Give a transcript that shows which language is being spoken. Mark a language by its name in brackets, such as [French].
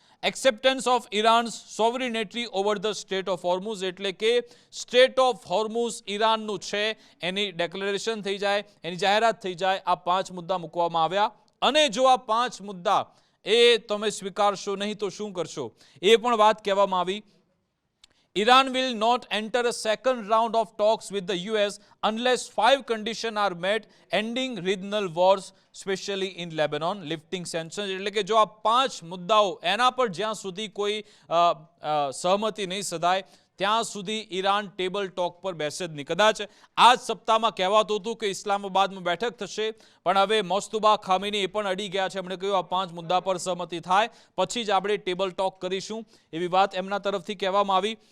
[English] Acceptance of Iran's sovereignty over the strait of Hormuz. [Gujarati] એટલે કે state of હોર્મુઝ ઈરાનનું છે એની ડેક્લેરેશન થઈ જાય, એની જાહેરાત થઈ જાય. આ 5 મુદ્દા મૂકવામાં આવ્યા. અને જો આ 5 મુદ્દા એ તમે સ્વીકારશો નહીં તો શું કરશો, એ પણ વાત કહેવામાં આવી. [English] Iran will not enter a second round of talks with the US unless 5 conditions are met, ending regional wars, especially in Lebanon, lifting sanctions. [Gujarati] એટલે કે જો આ 5 મુદ્દાઓ એના પર જ્યાં સુધી કોઈ સહમતિ નહીં સધાય ત્યાં સુધી ઈરાન ટેબલ ટોક પર બેસે જ નહીં. કદાચ આ જ સપ્તાહમાં કહેવાતું હતું કે ઇસ્લામાબાદમાં બેઠક થશે, પણ હવે મોસ્તુબા ખામીની એ પણ અડી ગયા છે. એમણે કહ્યું આ 5 મુદ્દા પર સહમતિ થાય પછી જ આપણે ટેબલ ટોક કરીશું, એવી વાત એમના તરફથી કહેવામાં આવી.